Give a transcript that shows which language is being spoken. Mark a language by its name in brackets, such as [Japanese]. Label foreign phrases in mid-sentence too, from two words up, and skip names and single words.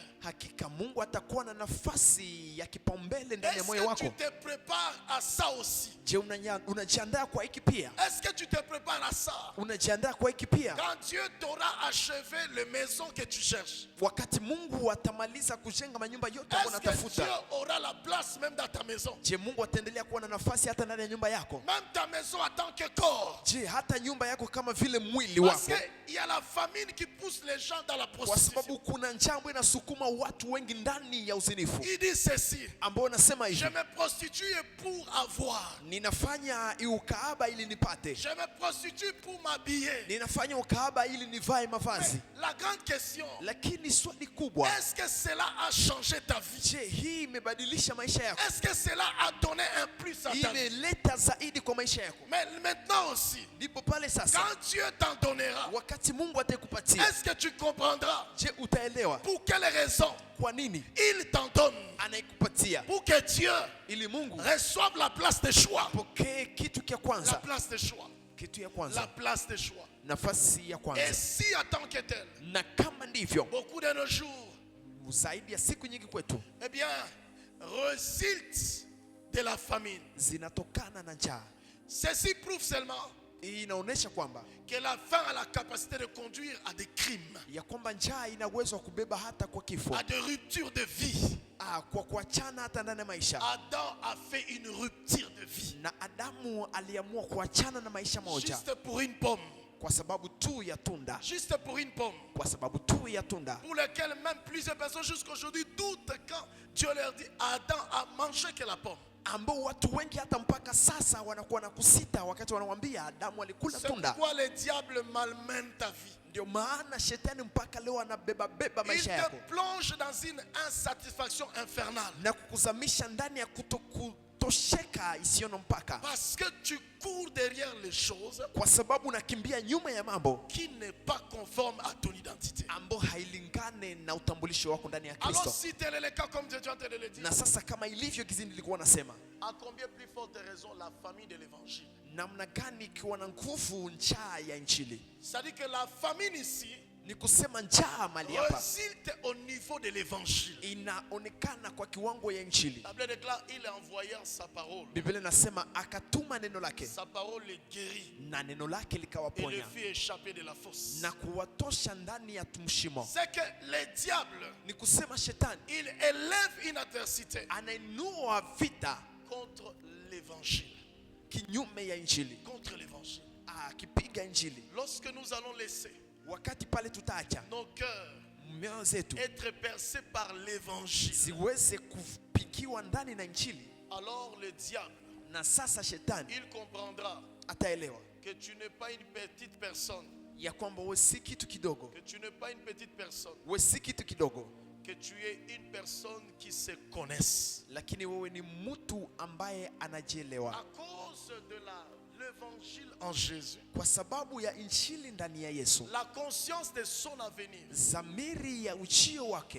[Swahili] Hakika Mungu atakuwa na nafasi ya kipaumbele ndani ya [French] Est-ce [Swahili] moyo [French] que tu [Swahili] wako. [French] te prépares à ça aussi? [Swahili] Je, unajiandaa kwa hiki pia? [French] Est-ce que tu te prépares à ça? [Swahili] Unajiandaa kwa hiki pia? [French] Quand Dieu t'aura achevé les maisons que tu cherches, [Swahili] Wakati Mungu atamaliza kujenga manyumba yote ambayo [French] est-ce que Dieu [Swahili] unatafuta, [French] aura la place même dans ta maison? [Swahili] je, Mungu ataendelea kuwa na nafasi hata ndani ya nyumba yako? [French] Même ta maison en tant que corps. [Swahili] Je, hata nyumba yako kama vile mwili [French] Parce [Swahili] wako? [French] qu'il y a la famine qui pousse les gens dans la [Swahili] Kwa [French] prostitution. [Swahili] sababu kuna njaa ambayo inasukuma watu wengi ndani ya uzinifu, [French] Il dit ceci: [Swahili] ambao unasema [French] je [Swahili] hivi: [French] me prostitue pour avoir, [Swahili] ninafanya ukaaba ili nipate, [French] je me prostitue pour m'habiller. [Swahili] ninafanya ukaaba ili nivae [French] Mais [Swahili] mavazi. [French] la grande question, [Swahili] Lakini swali kubwa, [French] est-ce que cela a changé ta vie? [Swahili] je, hii imebadilisha maisha yako? [French] Est-ce que cela a donné un plus à ta vie? [Swahili] Imeleta zaidi kwa maisha yako? [French] Mais maintenant aussi, [Swahili] Ndipo pale sasa, [French] quand Dieu t'en donnera, [Swahili] wakati Mungu atakupatia, [French] est-ce que tu comprendras [Swahili] je, utaelewa [French] pour quelle raison [Swahili] kwa nini [French] il t'en donne? [Swahili] anaikupatia? [French] Pour que Dieu [Swahili] Ili Mungu [French] reçoive la place de choix. [Swahili] pokee kitu kia [French] La [Swahili] kwanza, [French] place de choix. [Swahili] kitu ya [French] La [Swahili] kwanza, [French] place de choix. [Swahili] nafasi ya [French] Et [Swahili] kwanza. [French] si en tant que tel, [Swahili] Na kama ndivyo, [French] beaucoup de nos jours, [Swahili] zaidi ya siku nyingi kwetu [French] eh bien, résulte de la famine. [Swahili] zinatokana na njaa. [French] Ceci prouve seulement [Swahili] Hii inaonyesha kwamba [French] que la faim a la capacité de conduire à des crimes, [Swahili] ya kwamba njaa ina uwezo wa kubeba hata kwa kifo, [French] à des ruptures de vie. [Swahili] kwa kuachana hata ndani ya maisha. [French] Adam a fait une rupture de vie [Swahili] Na Adamu aliamua kuachana na maisha moja [French] juste pour une pomme, [Swahili] kwa sababu tu ya tunda, [French] juste pour une pomme, [Swahili] kwa sababu tu ya tunda, [French] pour lequel même plusieurs personnes jusqu'aujourd'hui doutent quand Dieu leur dit Adam a mangé que la pomme. [Swahili] ambao watu wengi hata mpaka sasa wanakuwa na kusita wakati wanamwambia Adamu alikula [French] C'est [Swahili] tunda. [French] pourquoi le diable malmène ta vie. [Swahili] Ndio maana shetani mpaka leo anabeba [French] Il [Swahili] maisha yako [French] te plonge dans une insatisfaction infernale [Swahili] na kukuzamisha ndani ya kutokutosheka isiyo na mpaka, [French] parce que tu cours derrière les choses [Swahili] kwa sababu unakimbia nyuma ya mambo [French] qui n'est pas conforme à ton identité. [Swahili] ambao hailingane na utambulisho wako ndani ya [French] Alors [Swahili] Kristo. [French] si tel est le cas comme Dieu est en train de le dire, [Swahili] Na sasa kama ilivyo kizini nilikuwa nasema, [French] à combien plus forte raison la famille de l'évangile? [Swahili] namna gani ikiwa na nguvu njaa ya injili? [French] C'est-à-dire que la famine ici [Swahili] Ni kusema njaa mali hapa [French] résulte au niveau de l'évangile. [Swahili] inaonekana kwa kiwango ya injili. [French] La Bible déclare il a envoyé sa parole. [Swahili] Biblia inasema akatuma neno lake [French] Sa parole les guérit [Swahili] na neno lake [French] et les [Swahili] likawaponya [French] fit échapper de la fosse. [Swahili] na kuwatosha ndani ya mshimo. [French] C'est que le diable, [Swahili] Ni kusema shetani [French] il élève une adversité [Swahili] anainua vita [French] contre l'évangile. [Swahili] kinyume ya injili, [French] Contre l'évangile. [Swahili] akipiga injili. [French] Lorsque nous allons laisser [Swahili] Wakati pale tutaacha [French] nos cœurs [Swahili] mioyo zetu [French] être percés par l'évangile, [Swahili] ziweze kupigiwa ndani na injili, [French] alors le diable, [Swahili] na sasa shetani [French] il comprendra [Swahili] ataelewa [French] que tu n'es pas une petite personne, [Swahili] ya kwamba wewe si kitu kidogo, [French] que tu n'es pas une petite personne, [Swahili] wewe si kitu kidogo, [French] que tu es une personne qui se connaisse. [Swahili] lakini wewe ni mtu ambaye [French] À [Swahili] anajielewa [French] cause de l'évangile en Jésus, [Swahili] kwa sababu ya injili ndani ya Yesu, [French] la conscience de son avenir. [Swahili] zamiri ya ujio wake,